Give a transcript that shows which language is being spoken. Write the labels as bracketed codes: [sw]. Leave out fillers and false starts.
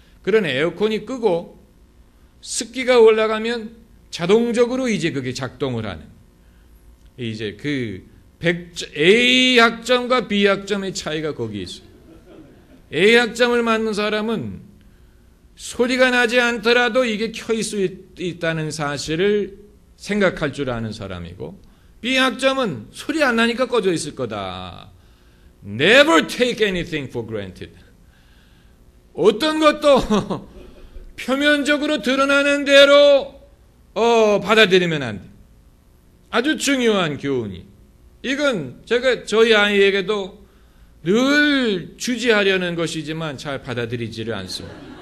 [ko] 그런 에어컨이 끄고 습기가 올라가면 자동적으로 이제 그게 작동을 하는, 이제 그 A 학점과 B 학점의 차이가 거기 있어요. A 학점을 맞는 사람은 소리가 나지 않더라도 이게 켜있을 수 있다는 사실을 생각할 줄 아는 사람이고, B 학점은 소리 안 나니까 꺼져 있을 거다. [en] Never take anything for granted. [ko] 어떤 것도 표면적으로 드러나는 대로 받아들이면 안 돼. 아주 중요한 교훈이. 이건 제가 저희 아이에게도 늘 주지하려는 것이지만 잘 받아들이지를 않습니다.